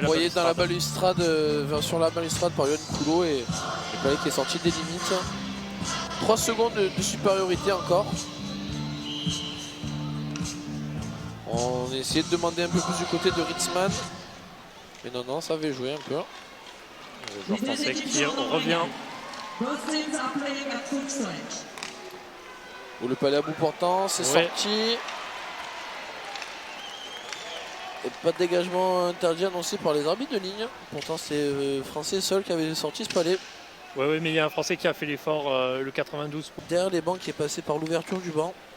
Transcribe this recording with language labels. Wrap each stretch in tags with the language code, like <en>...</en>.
<fr>envoyé dans la balustrade, sur la balustrade par Yoann Coulot et le palais qui est sorti des limites. 3 secondes de supériorité encore. On essayait de demander un peu plus du côté de Ritzmann. Mais non, ça avait joué un peu. Le joueur français qui revient.</fr> <en>Both teams are playing at full strength.</en> <fr>Où le palais à bout portant, c'est sorti. Et pas de dégagement interdit annoncé par les arbitres de ligne. Pourtant c'est Français seul qui avait sorti ce palais. Ouais, mais il y a un Français qui a fait l'effort, le 92. Derrière les bancs qui est passé par l'ouverture du banc.</fr>